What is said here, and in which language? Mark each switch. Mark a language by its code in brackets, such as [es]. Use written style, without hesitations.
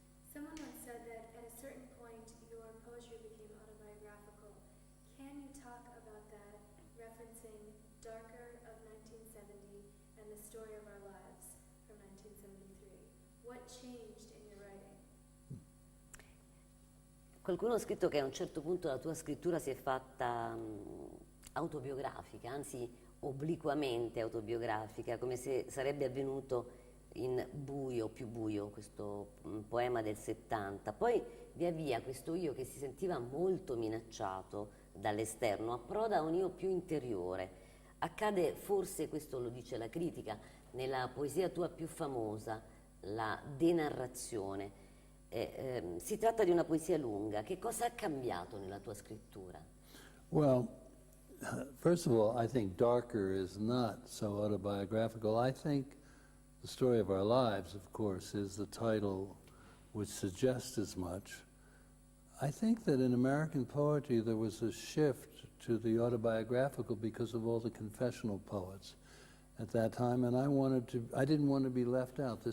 [en] Someone once said that at a certain point your poetry became autobiographical. Can you talk about that, referencing Darker of 1970 and The Story of Our Lives from 1973? What changed in your writing? [it] Qualcuno ha scritto che a un certo punto la tua scrittura si è fatta autobiografica, anzi obliquamente autobiografica, come se sarebbe avvenuto in Buio, più buio, questo poema del 70. Poi via via questo io che si sentiva molto minacciato dall'esterno approda a un io più interiore. Accade forse, questo lo dice la critica, nella poesia tua più famosa, la denarrazione. Si tratta di una poesia lunga. Che cosa ha cambiato nella tua scrittura? [en] Well, first of all, I think Darker is not so autobiographical. I think The Story of Our Lives, of course, is the title which suggests as much. I think that in American poetry there was a shift to the autobiographical because of all the confessional poets at that time, and I didn't want to be left out.